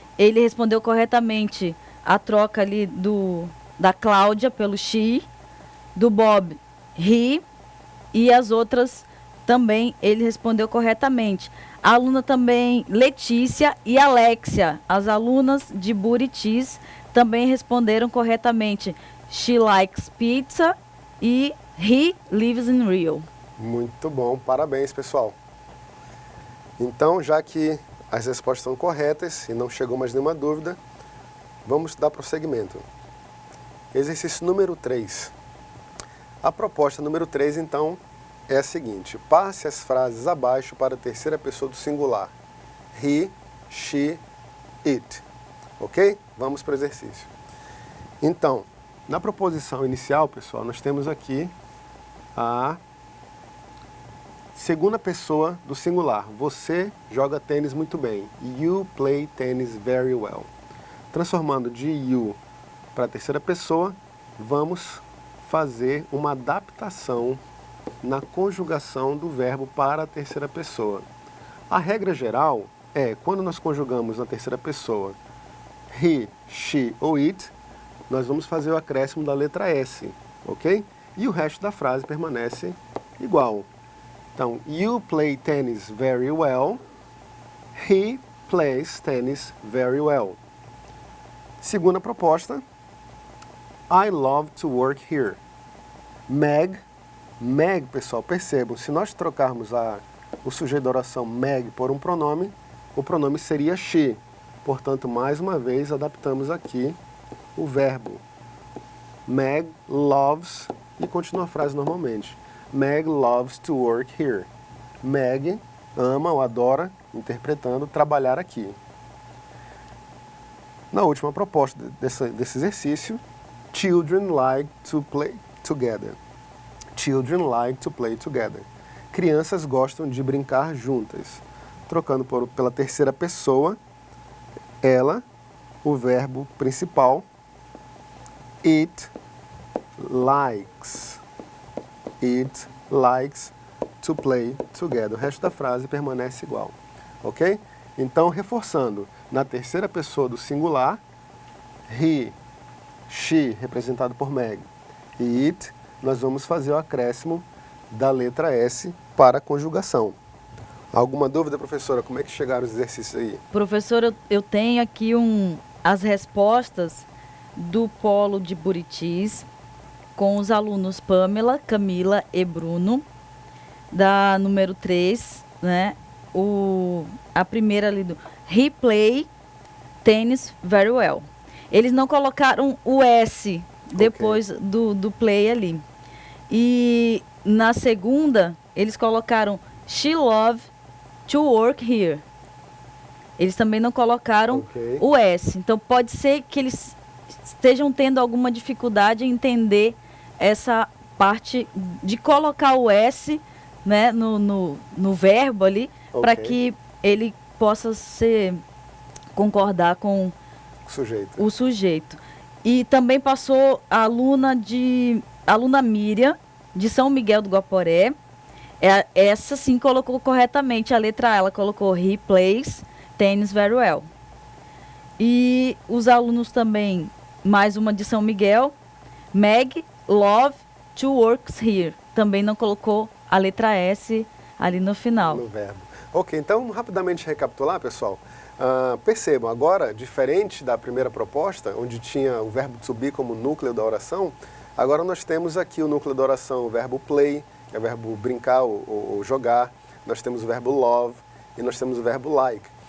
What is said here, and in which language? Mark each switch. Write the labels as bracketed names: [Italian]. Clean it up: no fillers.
[Portuguese] ele respondeu corretamente a troca ali da Cláudia pelo she, do Bob, he, e as outras também ele respondeu corretamente. A aluna também, Letícia e Alexia, as alunas de Buritis, também responderam corretamente. [English] She likes pizza e he lives in Rio. [Portuguese] Muito bom, parabéns, pessoal. Então, já que as respostas estão corretas e não chegou mais nenhuma dúvida, vamos dar prosseguimento. Exercício número 3. A proposta número 3, então, é a seguinte. Passe as frases abaixo para a terceira pessoa do singular. [English] He, she, it. [Portuguese] Ok? Vamos para o exercício. Então, na proposição inicial, pessoal, nós temos aqui a segunda pessoa do singular. Você joga tênis muito bem. [English] You play tennis very well. [Portuguese] Transformando de you para a terceira pessoa, vamos fazer uma adaptação na conjugação do verbo para a terceira pessoa. A regra geral é, quando nós conjugamos na terceira pessoa he, she ou it, nós vamos fazer o acréscimo da letra S, ok? E o resto da frase permanece igual. [English] Então, you play tennis very well. He plays tennis very well. [Portuguese] Segunda proposta. [English] I love to work here. [Portuguese] Meg, pessoal, percebam, se nós trocarmos o sujeito da oração Meg por um pronome, o pronome seria she. Portanto, mais uma vez, adaptamos aqui o verbo. [English] Meg loves, [Portuguese] e continua a frase normalmente. [English] Meg loves to work here. [Portuguese] Meg ama ou adora, interpretando, trabalhar aqui. Na última proposta desse exercício, [English] children like to play together. Children like to play together. [Portuguese] Crianças gostam de brincar juntas. Trocando pela terceira pessoa, ela, o verbo principal, [English] it likes. It likes to play together. [Portuguese] O resto da frase permanece igual. Ok? Então, reforçando, na terceira pessoa do singular, he, she, representado por Meg, e it, nós vamos fazer o acréscimo da letra S para a conjugação. Alguma dúvida, professora? Como é que chegaram os exercícios aí? Professor, eu tenho aqui as respostas do Polo de Buritis, com os alunos Pamela, Camila e Bruno, da número 3, né? A primeira ali do [English] he play tennis very well. [Portuguese] Eles não colocaram o S depois do play ali. E na segunda, eles colocaram [English] she love to work here. [Portuguese] Eles também não colocaram o S. Então pode ser que eles estejam tendo alguma dificuldade em entender essa parte de colocar o S, né, no verbo ali, para que ele possa concordar com o sujeito. E também passou a aluna Miriam, de São Miguel do Guaporé. Essa sim colocou corretamente a letra A. Ela colocou [English] he plays tennis very well. [Portuguese] E os alunos também, mais uma de São Miguel, [English] Meg love to work here. [Portuguese] Também não colocou a letra S ali no final. No verbo. Ok, então rapidamente recapitular, pessoal. Percebam, agora, diferente da primeira proposta, onde tinha o verbo to be como núcleo da oração, agora nós temos aqui o núcleo da oração, o verbo play, que é o verbo brincar ou jogar, nós temos o verbo love e nós temos o verbo like.